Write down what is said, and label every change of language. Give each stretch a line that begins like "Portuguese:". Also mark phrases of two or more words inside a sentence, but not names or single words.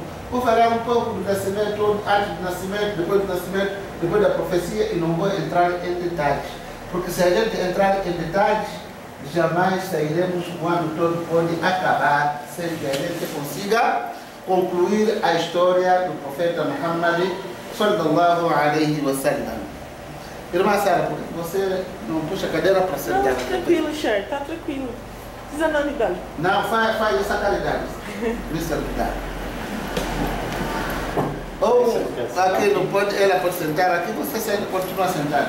Portuguese: Vou falar um pouco do nascimento, antes do nascimento, depois da profecia, e não vou entrar em detalhes. Porque se a gente entrar em detalhes, jamais sairemos, o ano todo pode acabar sem que a gente consiga concluir a história do profeta Muhammad
Arabic: صلى الله عليه وسلم.
Portuguese: Irmã Sara, por que você não puxa a cadeira para sentar? Não, tranquilo, Cher, tá tranquilo. Precisa não, Miguel. Não, faz essa caridade. Misericórdia. Ou aqui não pode, ela pode sentar aqui, você continua sentada.